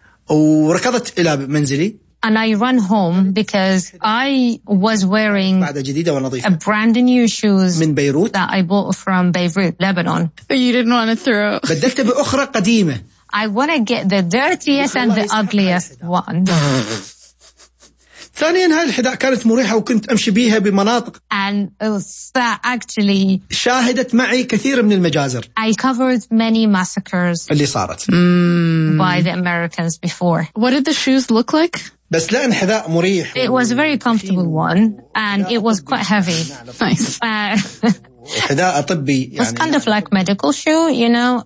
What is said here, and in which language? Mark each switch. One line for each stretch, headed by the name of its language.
English: And I run home because I was wearing a brand new shoes that I bought from Beirut, Lebanon. You didn't want to throw. I want to get the dirtiest and the ugliest one.
Arabic: ثانياً هاي الحذاء كانت مريحة وكنت أمشي بيها بمناطق.
English: And actually,
Arabic: شاهدت معي كثير من المجازر.
English: I covered many massacres.
Arabic: اللي صارت.
English: By the Americans before. What did the shoes look like?
Arabic: بس لأن حذاء مريح.
English: It was a very comfortable one, and it was quite heavy. Nice. It's kind of like medical shoe, you know,